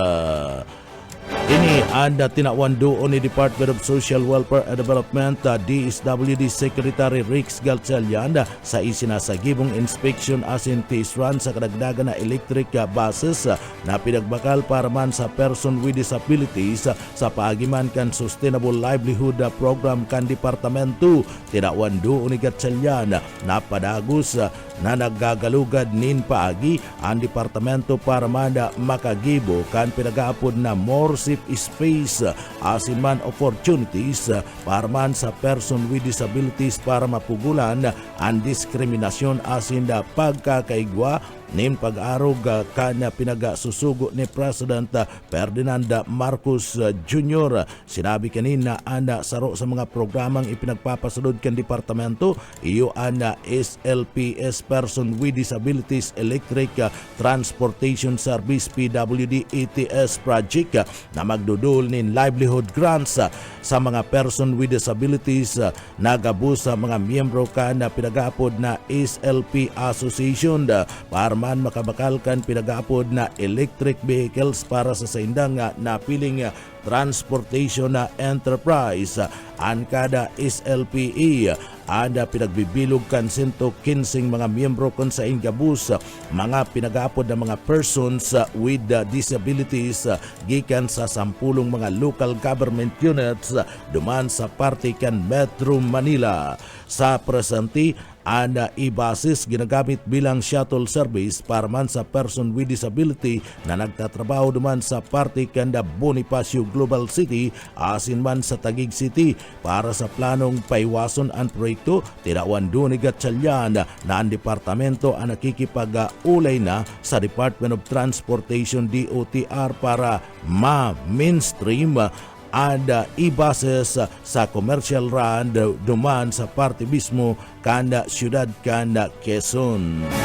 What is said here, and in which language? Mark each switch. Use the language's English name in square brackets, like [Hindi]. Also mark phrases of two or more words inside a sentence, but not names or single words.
[Bikol] Ini ang tinawan doon ni Department of Social Welfare and Development DSWD Secretary Rix Galchelian sa isinasagibong inspection asin [English] test run [Bikol] sa kadagdagan na [English] electric buses [Bikol] na pinagbakal para man sa [English] person with disabilities [Bikol] sa paagiman kan Sustainable Livelihood Program kan Departamento. Tinawan doon ni Galchelian na padagos na nagagalugad nin paagi ang Departamento para man makagibo kan pinagaapod na [English] more safe space [Bikol] asin man opportunities para man sa [English] person with disabilities [Bikol] para mapugulan ang diskriminasyon asin da pagkakaigwa nin pag-arog kanya pinagasusugo ni President Ferdinand Marcos Jr. Sinabi kanina ana saro sa mga programang ipinagpapasunod kan departamento iyo ana SLPS Person with Disabilities Electric Transportation Service PWD ETS project na magdudul nin [English] livelihood grants [Bikol] sa mga [English] person with disabilities [Bikol] nagabus sa mga miyembro na pinagapod na SLP Association para man makabakalkan pinagapod na [English] electric vehicles [Bikol] para sa saindang napiling transportation na enterprise. Ang kada SLPE ada pinagbibilog kan 115 mga miyembro kon sa ingabus mga pinagapod na mga [English] persons with disabilities [Bikol] gikan sa 10 mga [English] local government units [Bikol] duman sa parte kan Metro Manila. Sa presente ana i-buses ginagamit bilang [English] shuttle service [Bikol] para man sa [English] person with disability [Bikol] na nagtatrabaho duman sa parte kanda Bonifacio Global City asin man sa Taguig City para sa planong paiwason ang proyekto. Tinawan doon ni Gatchalian na ang departamento ang nakikipag-ulay na sa Department of Transportation DOTR para ma-mainstream ada i-buses sa [English] commercial run [Bikol] duman sa parte mismo kanda siyudad kanda Quezon.